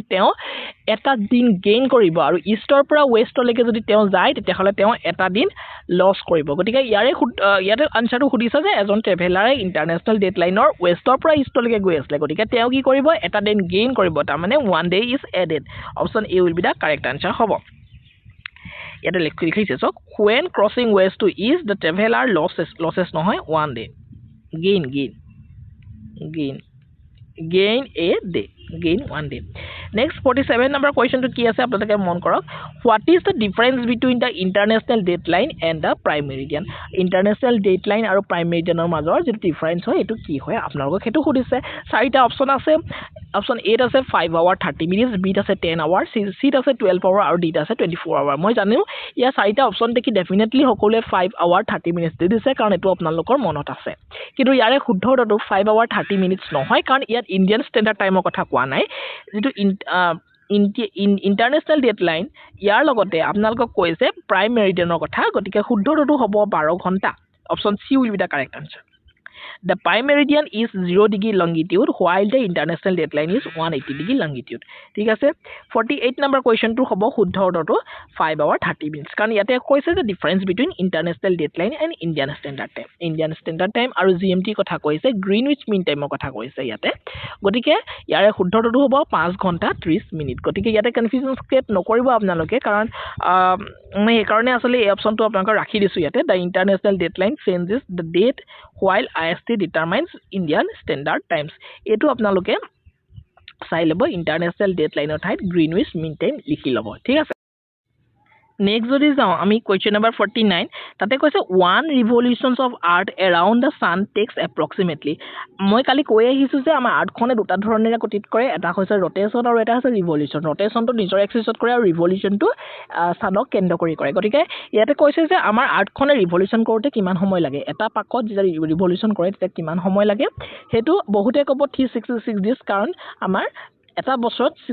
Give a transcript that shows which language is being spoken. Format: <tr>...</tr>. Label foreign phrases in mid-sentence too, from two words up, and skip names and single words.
<as>তেওঁ এটা দিন গেইন কৰিব আৰু ইষ্টৰ পৰা ৱেষ্টলৈকে যদি তেওঁ যায় তেতিয়াহ'লে তেওঁ এটা দিন লছ কৰিব গতিকে ইয়াতে আনচাৰটো সুধিছে যে এজন ট্ৰেভেলাৰে</as> <en>international date line-ৰ</en> <as>ৱেষ্টৰ পৰা ইষ্টলৈকে গৈ আছিলে গতিকে তেওঁ কি কৰিব এটা দিন গেইন কৰিব তাৰমানে</as> <en>one day is added option A will be the correct answer</en> <as>হ'ব ইয়াতে লিখিছে চাওক</as> <en>when crossing west to east the traveler losses</en> <as>নহয়</as> <en>one day gain a day gain one day next 47 number question to</en> <as>কি আছে আপোনালোকে মন কৰক</as> <en>what is the difference between the international date line and</en> <as>the prime meridian</as> <en>international date line</en> <as>আৰু</as> <en>prime meridian</en> <as>ৰ মাজৰ যে ডিফাৰেন্স হয় এটো কি হয় আপোনালোকক হেতু সুধিছে চাৰিটা অপচন আছে অপচন এ আছে</as> <en>5 hour 30 minutes</en> <as>বি আছে</as> <en>10 hour</en> <as>সি আছে</as> <en>12 hour</en> <as>আৰু ডি আছে</as> <en>24 hour</en> <as>মই জানো ইয়া চাৰিটা অপচন দেখি ডেফিনেটলি সকলোৱে</as> <en>5 hour 30 minutes</en> <as>দি দিছে কাৰণ এটো আপোনালোকৰ মনত আছে কিন্তু ইয়াৰে শুদ্ধটো</as> <en>5 hour 30 minutes</en> <as>নহয় কাৰণ ইয়াত</as> <en>Indian standard time-ৰ</en> <as>কথা কোৱা নাই যেটো</as> <en>international date line</en> <as>ইয়াৰ লগতে আপোনালোকক কৈছে প্ৰাইম মেৰিডিয়ানৰ কথা গতিকে শুদ্ধটো হ'ব 12 ঘণ্টা অপচন</as> <en>C will be the correct answer The prime meridian is 0 degree longitude while the international date line is 180 degree longitude.</en> <as>ঠিক আছে 48 number question to হব শুদ্ধ অৰ্ডৰটো</as> <en>5 hour 30 minutes</en> <as>কাৰণ ইয়াতে কৈছে যে</as> <en>difference between international date line and Indian standard time</en> <as>আৰু GMT কথা কৈছে গ্ৰীনউইচ মিন টাইমৰ কথা কৈছে ইয়াতে গতিকে ইয়াৰে শুদ্ধটো হ'ব 5 ঘণ্টা 30 মিনিট গতিকে ইয়াতে</as> <en>confusion create</en> <as>নকৰিব আপোনালোকে কাৰণ মই এই কাৰণে আসলে এই অপচনটো আপোনালোকক ৰাখি দিছো ইয়াতে</as> <en>the international date line changes the date while IST determines Indian standard times</en> <as>এটো আপোনালোকে চাই লব</as> <en>international date line-ৰ</en> <as>ঠাইত গ্ৰীনউইচ মিন টাইম লিখি লব ঠিক আছে নেক্সট যদি যাওঁ আমি</as> <en>question number</en> <as>49 তাতে কৈছে</as> <en>one revolutions of earth around the sun takes approximately</en> <as>মই কালি কৈ আহিছোঁ যে আমাৰ আৰ্থখনে দুটা ধৰণেৰে গতিত কৰে এটা হৈছে ৰটেশ্যন আৰু এটা হৈছে ৰিভলিউশন ৰটেশ্যনটো নিজৰ এক্সিছত কৰে আৰু ৰিভলিউশনটো সানক কেন্দ্ৰ কৰি কৰে গতিকে ইয়াতে কৈছে যে আমাৰ আৰ্থখনে ৰিভলিউশন কৰোতে কিমান সময় লাগে এটা পাকত যেতিয়া ৰিভলিউশন কৰে তেতিয়া কিমান সময় লাগে হেতু বহুতে ক'ব 366 ডেজ কাৰণ আমাৰ এটা বছৰত</as>